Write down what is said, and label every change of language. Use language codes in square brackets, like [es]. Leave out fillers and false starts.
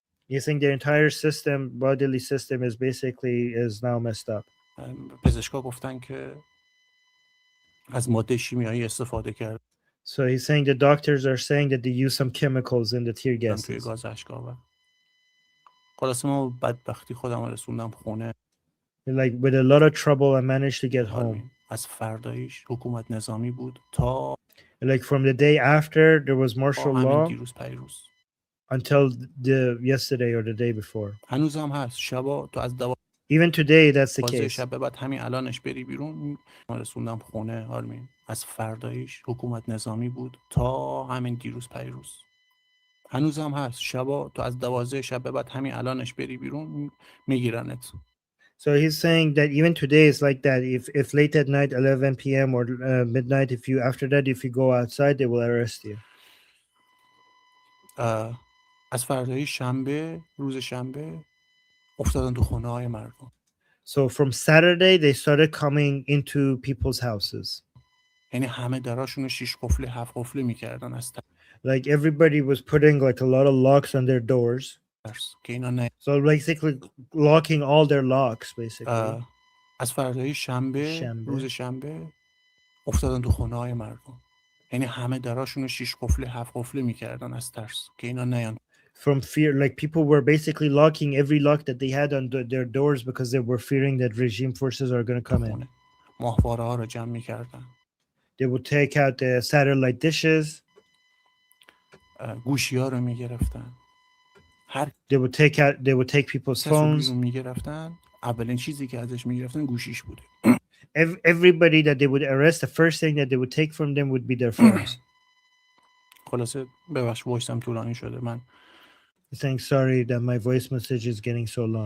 [en] He's saying their entire bodily system is now messed up. [fa] پزشکا گفتن که از ماده شیمیایی استفاده کرد. [en] So he's saying the doctors are saying that they use some chemicals in the tear gases. [fa] توی گاز اشک‌آور. خلاصه ما بدبختی خودم رسوندم خونه. [en] Like with a lot of trouble I managed to get home. [fa] از فردایش حکومت نظامی بود تا [en] like from the day after there was martial law [fa] دیروز پیروز. [en] until yesterday or the day before. [fa] هنوزم هست. شبا تو از [en] Even today that's the case. [fa] شب بعد همین الانش بری بیرون رسوندم خونه آرمین. از فردایش حکومت نظامی بود تا همین دیروز پیروز. هنوزم هست. شبا تو از 12 شب بعد همین الانش بری بیرون میگیرنت. [en] So he's saying that even today it's like that. If late at night, 11 p.m. or midnight, if you go outside, they will arrest you. [fa] از فردای شنبه، روز شنبه افتادن تو خونه های مردم. [en] So from Saturday, they started coming into people's houses. [fa] یعنی همه دراشون رو 6 قفلی 7 قفلی میکردن از [en] Like everybody was putting like a lot of locks on their doors. [fa] ترس که اینا نه. [en] So basically locking all their locks basically. [fa] از فردای شنبه روز شنبه افتادن تو خونه های مردم. یعنی همه دراشون رو 6 قفلی 7 قفلی میکردن از ترس که اینا نیان. [en] From fear, like people were basically locking every lock that they had on their doors because they were fearing that regime forces are going to come in. [fa] ماهواره ها رو جمع میکردن. [en] They would take out the satellite dishes. [fa] گوشی ها رو میگرفتن. [en] They would take people's phones. [fa] میگرفتن. اولین چیزی که ازش میگرفتن گوشیش بوده. [en] Everybody that they would arrest, the first thing that they would take from them would be their phones. [fa] خلاصه ببخش وایسم طولانی شده من. [en] Saying sorry that my voice message is getting so long.